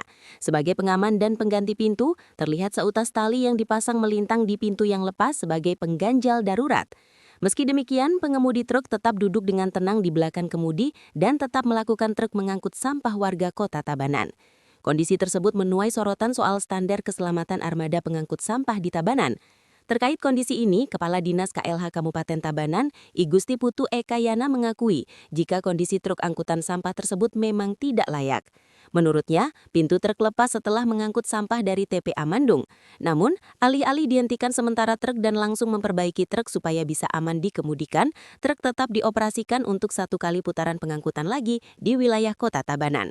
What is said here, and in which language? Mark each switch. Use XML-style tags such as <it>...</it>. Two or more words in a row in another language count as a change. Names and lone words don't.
<id>Sebagai pengaman dan pengganti pintu, terlihat seutas tali yang dipasang melintang di pintu yang lepas sebagai pengganjal darurat. Meski demikian, pengemudi truk tetap duduk dengan tenang di belakang kemudi dan tetap melakukan truk mengangkut sampah warga kota Tabanan. Kondisi tersebut menuai sorotan soal standar keselamatan armada pengangkut sampah di Tabanan. Terkait kondisi ini, Kepala Dinas KLH Kabupaten Tabanan, I Gusti Putu Eka Yana mengakui jika kondisi truk angkutan sampah tersebut memang tidak layak. Menurutnya, pintu truk lepas setelah mengangkut sampah dari TPA Mandung. Namun, alih-alih dihentikan sementara truk dan langsung memperbaiki truk supaya bisa aman dikemudikan, truk tetap dioperasikan untuk 1 kali putaran pengangkutan lagi di wilayah kota Tabanan.</id>